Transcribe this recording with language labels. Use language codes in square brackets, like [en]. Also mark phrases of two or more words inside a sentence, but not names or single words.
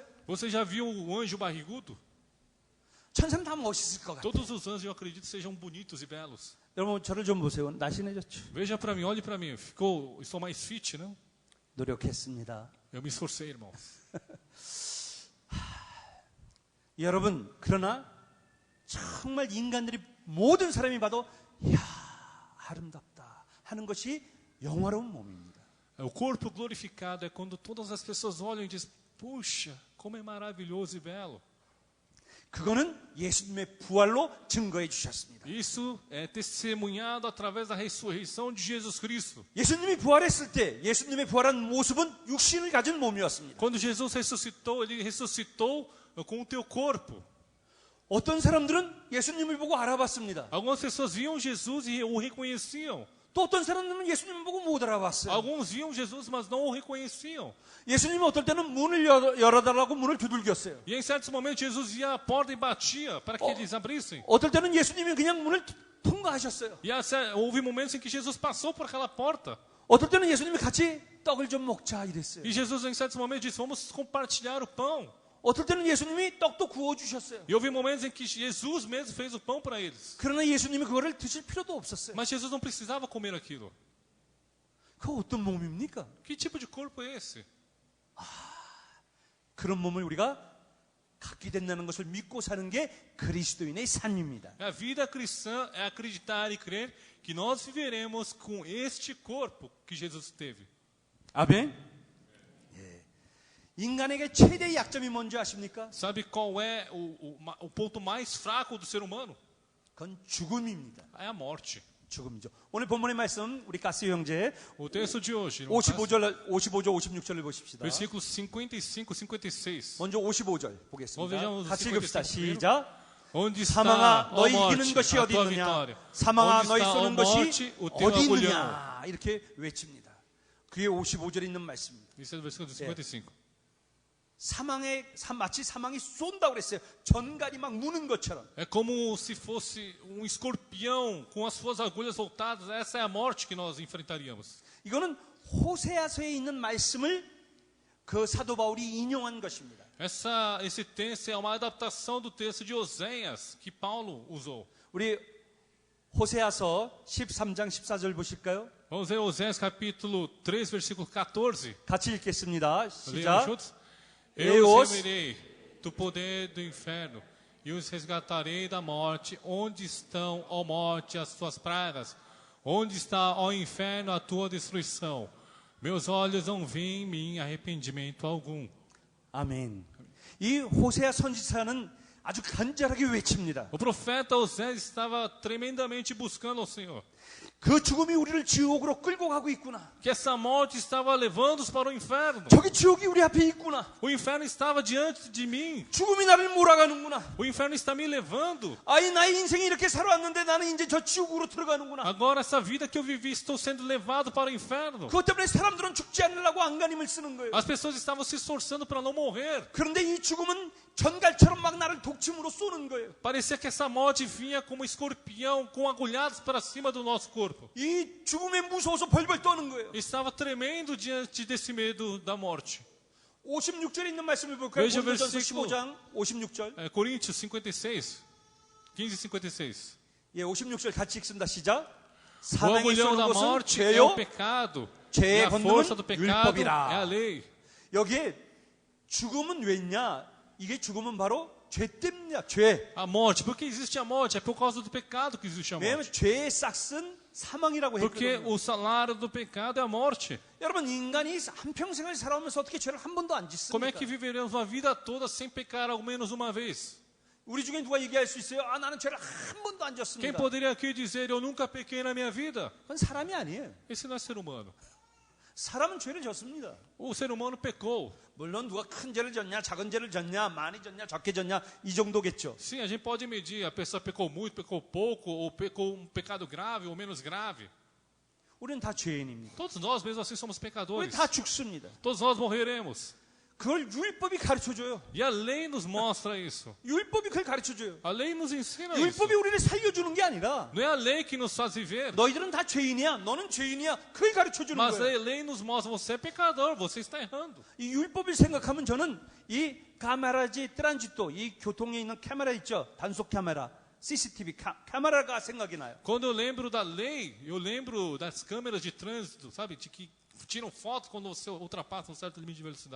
[pt] Você já viu o anjo barrigudo? [ko] 천사는 다 멋있을 것 같아요. [pt] Todos os anjos, eu acredito, sejam bonitos e belos. [ko] 여러분 저를 좀 보세요. 날씬해졌죠? [pt] Veja para mim, olhe para mim. Estou mais fit, não? [ko] 노력했습니다. [pt] Eu me esforcei, irmãos. [ko] 여러분 그러나 정말 인간들이 모든 사람이 봐도 이야 아름답다 하는 것이 영화로운 몸입니다. [pt] O corpo glorificado é quando todas as pessoas olham e dizem, puxa, como é maravilhoso e belo. [ko] 그거는 예수님의 부활로 증거해 주셨습니다. [pt] Isso é testemunhado através da ressurreição de Jesus Cristo. [ko] 예수님이 부활했을 때 예수님의 부활한 모습은 육신을 가진 몸이었습니다. [pt] Quando Jesus ressuscitou, ele ressuscitou com o teu corpo. [ko] 어떤 사람들은 예수님을 보고 알아봤습니다. [pt] Algumas pessoas viam Jesus e o reconheciam. [ko] 또 어떤 사람들은 예수님을 보고 못 알아봤어요. [pt] Alguns viam Jesus, mas não o reconheciam. [ko] 예수님은 어떨 때는 문을 열어달라고 문을 두들겼어요. [pt] E em certos momentos Jesus ia à porta e batia para que eles abrissem. [ko] 어떨 때는 예수님이 그냥 문을 통과하셨어요. [pt] E houve momentos em que Jesus passou por aquela porta. [ko] 어떨 때는 예수님이 같이 떡을 좀 먹자 이랬어요. [pt] E Jesus em certos momentos disse, vamos compartilhar o pão. [ko] 어떨 때는 예수님이 떡도 구워주셨어요. [pt] E houve momentos em que Jesus mesmo fez o pão para eles. [ko] 그러나 예수님이 그거를 드실 필요도 없었어요. [pt] Mas Jesus não precisava comer aquilo. [ko] 그거 어떤 몸입니까? [pt] Que tipo de corpo é esse? [ko] 그런 몸을 우리가 갖게 된다는 것을 믿고 사는 게 그리스도인의 삶입니다. [pt] A vida cristã é acreditar e crer que nós viveremos com este corpo que Jesus teve. [ko] 아멘. 예. 인간에게 최대의 약점이 뭔지 아십니까? [pt] Sabe qual é o ponto mais fraco do ser humano? [ko] 그건 죽음입니다. [pt] É a morte. [ko] 죽음이죠. 오늘 본문의 말씀 우리 가스 형제 [pt] O texto de hoje, irmão, [ko] 55절 56절을 보십시다. [pt] versículos 55, 56. [ko] 먼저 55절 [pt] Vamos [ko] 보겠습니다. [pt] vejamos [ko] 같이 55 읽읍시다. [pt] primeiro. [ko] 시작. [pt] Onde está, [ko] 사망아 [pt] ó [ko] 너희 이기는 [pt] morte, [ko] 것이 [pt] a [ko] 어디 [pt] tua [ko] 있느냐? [pt] vitória? [ko] 사망아 [pt] Onde [ko] 너희 [pt] está, ó [ko] 쏘는 것이 [pt] morte, o teu [ko] 어디 [pt] agulhão? [ko] 있느냐? 이렇게 외칩니다. 그게 55절에 있는 말씀입니다. [pt] Isso é o versículo 55. [ko] 마치 사망이 쏜다고 그랬어요. 전갈이 막 무는 것처럼. [pt] É como se fosse um escorpião com as suas agulhas voltadas. Essa é a morte que nós enfrentaríamos. [ko] 이거는 호세아서에 있는 말씀을 그 사도 바울이 인용한 것입니다. [pt] Esse texto é uma adaptação do texto de Oséias que Paulo usou. [ko] 우리 호세아서 13장 14절 보실까요? [pt] Vamos ver Oséias capítulo 3, versículo 14. [ko] 같이 읽겠습니다. [pt] Leamos [ko] 시작. [pt] juntos? Eu Eu os os remirei do poder do inferno e os resgatarei da morte. Onde estão, ó morte, as tuas pragas? Onde está, ó inferno, a tua destruição? Meus olhos não veem em mim arrependimento algum. [ko] 아멘. 이 호세아 선지자는 아주 간절하게 외칩니다. [pt] O profeta Oséias estava tremendamente buscando ao Senhor. [ko] 그 죽음이 우리를 지옥으로 끌고 가고 있구나. [pt] Que essa morte estava levando-os para o inferno. [ko] 저기 지옥이 우리 앞에 있구나. [pt] O inferno estava diante de mim. [ko] 죽음이 나를 몰아가는구나. [pt] O inferno está me levando. [ko] 아이 나의 인생이 이렇게 살아왔는데 나는 이제 저 지옥으로 들어가는구나. [pt] Agora essa vida que eu vivi, estou sendo levado para o inferno. [ko] 그것 때문에 사람들은 죽지 않으려고 안간힘을 쓰는 거예요. [pt] As pessoas estavam se esforçando para não morrer. [ko] 그런데 이 죽음은 전갈처럼 막 나를 독침으로 쏘는 거예요. [pt] Parecia que essa morte vinha como escorpião com agulhadas para cima do nosso corpo. [ko] 이 죽음에 무서워서 벌벌 떠는 거예요. [pt] Estava tremendo diante desse medo da morte. [ko] 56절에 있는 말씀을 볼까요? [pt] Veja o [ko] 고린도전서 [pt] versículo. [ko] 15장 56절. [pt] Coríntios 56, 15 e 56. [ko] 예, 56절 같이 읽습니다. 시작. [pt] O [ko] 사망이 [pt] agulhão [ko] 쏘는 [pt] da [ko] 것은 [pt] morte é o [ko] 죄요. [pt] pecado. E [ko] 죄의 [pt] a força do [ko] 권능은 [pt] pecado é [ko] 율법이라. [pt] a lei. [ko] 여기에 죽음은 왜냐? 이게 죽음은 바로 죄 때문이야, 죄. [pt] A morte. Por que existe a morte? É por causa do pecado que existe a [ko] 왜냐하면 [pt] morte. [ko] 죄의 싹은 사망이라고 [pt] Porque [ko] 했거든요. [pt] o salário do pecado é a morte. [ko] 여러분, 인간이 한평생을 살아오면서 어떻게 죄를 한 번도 안 [pt] Como é [ko] 짓습니까? [pt] que viveremos uma vida toda sem pecar ao menos uma vez? [ko] 우리 중에 누가 얘기할 수 있어요? 아, 나는 죄를 한 번도 안 [pt] Quem [ko] 졌습니다. [pt] poderia aqui dizer, eu nunca pequei na minha vida? [ko] 그건 사람이 아니에요. [pt] Esse não é ser humano. [ko] 사람은 죄를 졌습니다. [pt] O ser humano pecou. [ko] 물론 누가 큰 죄를 졌냐, 작은 죄를 졌냐, 많이 졌냐, 적게 졌냐, 이 정도겠죠. [pt] Sim, a gente pode medir. A pessoa pecou muito, pecou pouco, ou pecou um pecado grave ou menos grave. [ko] 우리는 다 죄인입니다. [pt] Todos nós, mesmo assim, somos [ko] 우리 [pt] pecadores. [ko] 다 죽습니다. [pt] Todos nós morreremos. [ko] 그걸 율법이 가르쳐줘요. [pt] E a lei nos mostra isso. [ko] 율법이 그걸 가르쳐줘요. [pt] A lei nos ensina isso. [ko] 율법이 우리를 살려주는 게 아니라 [pt] Não é a lei que nos faz viver, [ko] 너희들은 다 죄인이야, 너는 죄인이야, 그걸 가르쳐주는 [pt] mas a [ko] 거예요. [pt] lei nos mostra, você é pecador, você está errando. [ko] 이 율법을 생각하면 저는 이 [pt] câmera de trânsito, [ko] 이 교통에 있는 카메라 있죠, 단속 카메라, CCTV 카메라가 생각이 나요. [pt] Quando eu lembro da lei, eu lembro das câmeras de trânsito, sabe, de que tiram foto quando você ultrapassa um certo limite de velocidade.